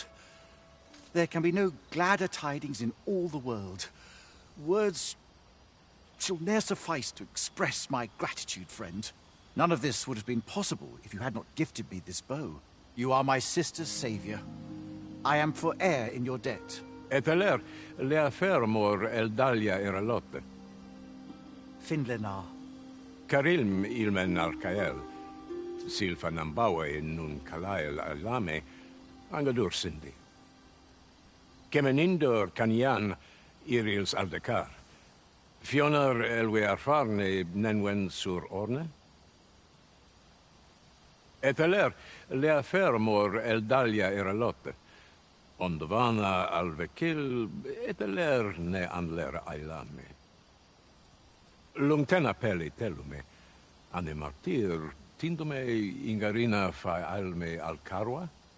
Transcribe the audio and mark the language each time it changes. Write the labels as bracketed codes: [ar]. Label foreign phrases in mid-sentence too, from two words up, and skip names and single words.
[en] There can be no gladder tidings in all the world. Words shall ne'er suffice to express my gratitude, friend. None of this would have been possible if you had not gifted me this bow. You are my sister's savior. I am forever in your debt. [qya] Eteler, lea fermor eldalia iralotte. Finlenar. Karilm ilmen arkael. Silfa nambawe nun kalael alame. Angadur sindi. Kemenindor kanyan irils aldekar. Fionar elwe arfarne nenwen sur orne? Eteler, lea fermor eldalia iralotte. Ondovana alvekil, eteler ne anler ailame. Lungtena peli telume, ane martir, tindume ingarina fa alme alcarwa?